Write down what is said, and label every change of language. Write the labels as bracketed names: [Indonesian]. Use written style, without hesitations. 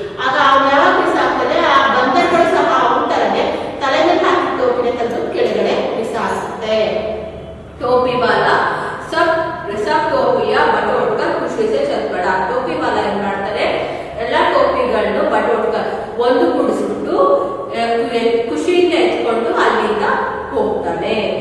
[Kannada] ಆಗ ಅವನು ಯಾವಾಗ ಬಿಸಾಕ್ತಾನೆ, ಆ ಬಂದರ್ಗಳು ಸಹ ಅವನ ತಲೆಗೆ ತಲೆ ಮೇಲೆ ಹಾಕಿ ಟೋಪಿನ ತೆಗೆದು ಕೆಳಗಡೆ ಬಿಸಾಕ್ತಾರೆ. [Hindi] टोपी वाला सब टोपिया बटोरकर खुशी से चल पड़ा. [Kannada] टोपी वाला ಏನ್ ಮಾಡ್ತಾರೆ, ಎಲ್ಲ ಟೋಪಿಗಳನ್ನು ಬಟೋರ್ಕರ್ ಒಂದು ಕುಡಿಸ್ಬಿಟ್ಟು ಖುಷಿಯಿಂದ ಎತ್ಕೊಂಡು ಅಲ್ಲಿಂದ ಹೋಗ್ತಾನೆ.